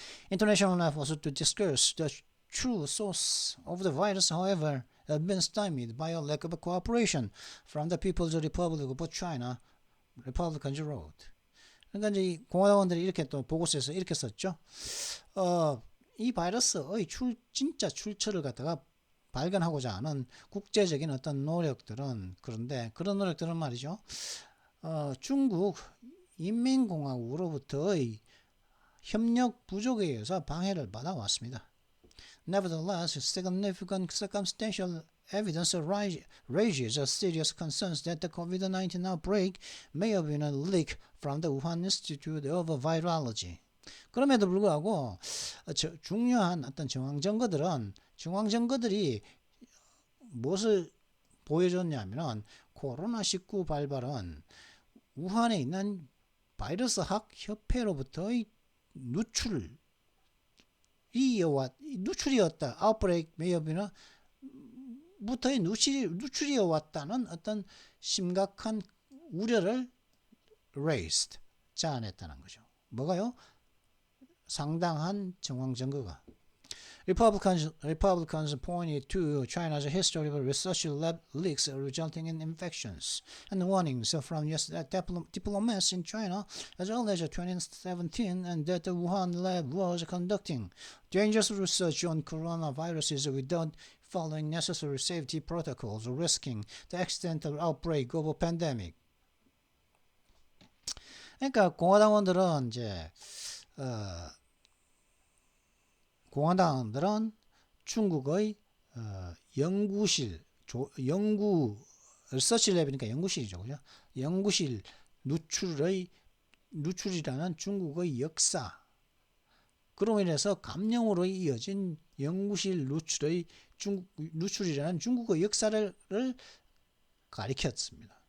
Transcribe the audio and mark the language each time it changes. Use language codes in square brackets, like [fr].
[en] International efforts to discuss the true source of the virus, however, have been stymied by a lack of cooperation from the People's Republic of China, Republicans wrote. [ko] 그러니까 이제 공화당원들이 이렇게 또 보고서에서 이렇게 썼죠. 이 바이러스의 진짜 출처를 갖다가 발견하고자 하는 국제적인 어떤 노력들은, 그런데 그런 노력들은 말이죠. 중국 인민공화국으로부터의 협력 부족에 의해서 방해를 받아왔습니다. [en] Nevertheless, significant circumstantial evidence raises serious concerns that the COVID-19 outbreak may have been a leak from the Wuhan Institute of Virology. [ko] 그럼에도 불구하고 중요한 어떤 정황 증거들이 무엇을 보여줬냐면은 코로나19 발발은 우한에 있는 바이러스학 협회로부터의 누출 누출이었다. [en] outbreak may have been [ko] 부터의 누출이어 왔다는 어떤 심각한 우려를 raised, 자아냈다는 거죠. 뭐가요? 상당한 정황 증거가. [en] Republicans pointed to China's history of research lab leaks resulting in infections and warnings from US diplomats in China as early as 2017 and that the Wuhan lab was conducting dangerous research on coronaviruses without following necessary safety protocols, risking the accidental outbreak of a pandemic. [ko] 그러니까 공화당원들은 이제 공화당들은 중국의 연구실, 리서치랩이니까 연구실이죠, 그죠? 연구실 누출이라는 중국의 역사, 그로 인해서 감염으로 이어진 연구실 누출이라는 중국의 역사를 가리켰습니다.